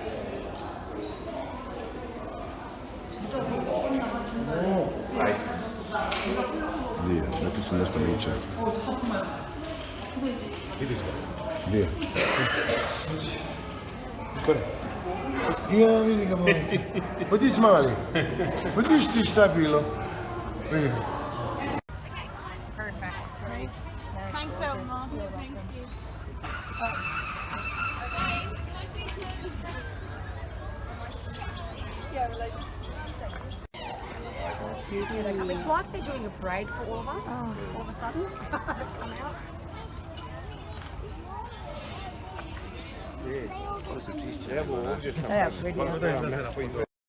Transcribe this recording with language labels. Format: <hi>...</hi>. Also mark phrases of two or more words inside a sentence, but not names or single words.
<bs>Gdje? Ne, tu se nešto miče. Gdje? Ja, vidi ga malo. Odi smali. Odiš ti šta bilo. Vidi ga.</bs> <en>Thanks so much. Thank you. It's like they're doing a parade for all of us, all of a sudden. Come out.</en> <bs>Evo ovdje sam.</bs>